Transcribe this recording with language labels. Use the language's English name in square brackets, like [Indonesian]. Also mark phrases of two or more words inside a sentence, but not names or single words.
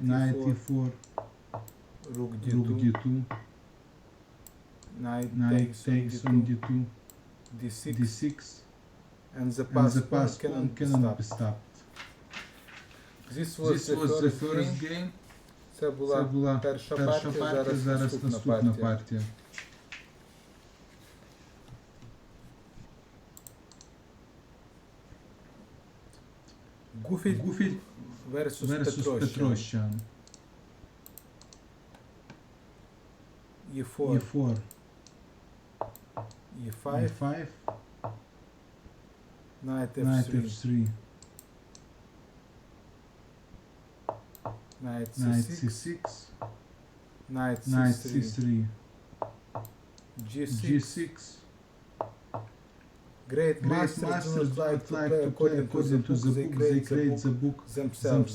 [English] knight e4, e4, rook rook d2, d2, knight knight takes on on d2, d2, d6, d6, and the and the pawn pass pawn cannot be stopped. stopped. This This was the first game. [Ukrainian] Це була перша партія, зараз наступна партія. [English] Goofy versus versus Petrosian. e4, e4, e5, e5, knight knight f3, f3, knight knight c6, c6, knight knight c3, c3, g6. g6. Great masters do not like to play according to the book, they create the book themselves.